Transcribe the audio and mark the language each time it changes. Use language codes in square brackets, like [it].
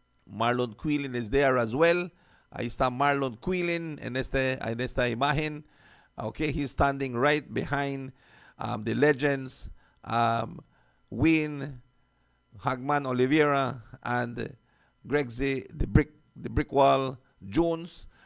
[en] Marlon Quillen is there as well. [es] Ahí está Marlon Quillen en esta imagen. [en] Okay, he's standing right behind the legends Wayne Hagman Oliveira and Gregsy the Brickwall Jones.